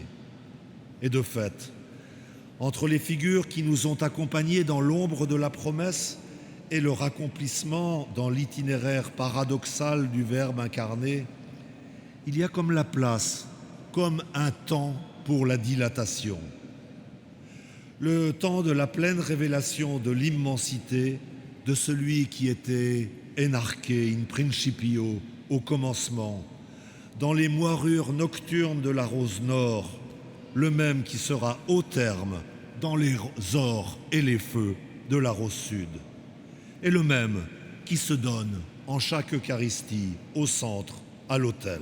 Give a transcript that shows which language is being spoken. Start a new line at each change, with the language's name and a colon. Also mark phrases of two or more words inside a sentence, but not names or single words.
French: Et de fait, entre les figures qui nous ont accompagnés dans l'ombre de la promesse et leur accomplissement dans l'itinéraire paradoxal du Verbe incarné, il y a comme la place, comme un temps pour la dilatation. Le temps de la pleine révélation de l'immensité de celui qui était énarque
Latin: in principio
French: au commencement, dans les moirures nocturnes de la rose nord, le même qui sera au terme dans les ors et les feux de la rose sud, et le même qui se donne en chaque Eucharistie, au centre, à l'autel.